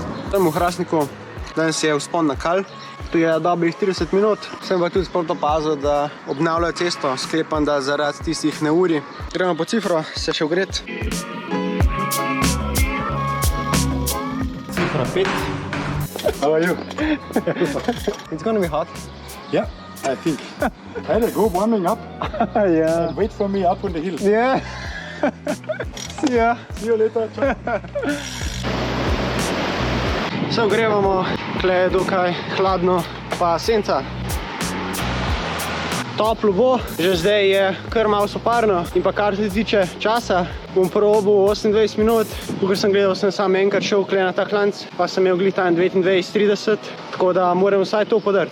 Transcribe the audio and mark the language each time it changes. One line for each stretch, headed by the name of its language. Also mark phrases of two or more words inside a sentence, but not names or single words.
Slovenian: Tam v Hrastniku, danes je vzpon na Kal. Tu je dobrih 30 minut. Sem pa tudi sploh opazil, da obnavljajo cesto. Sklepam, da zaradi tistih neurij. Gremo po cifro, se še ogreti. Cifra 5.
English: How are you? It's gonna be hot. Yeah, I think. Had a go warming up Yeah. and wait for me up on the hill. Yeah. Yeah. See you later. Ciao.
Slovenian: Se ogrevamo, tle je dokaj hladno, pa senca. Toplo bo, že zdaj je kar malo soparno in pa kar se tiče časa, bom probil 28 minut. Tukaj sem gledal, sem sam enkrat šel kle na ta klanc, pa sem imel glih tam 29-30, tako da moram vsaj to podrti.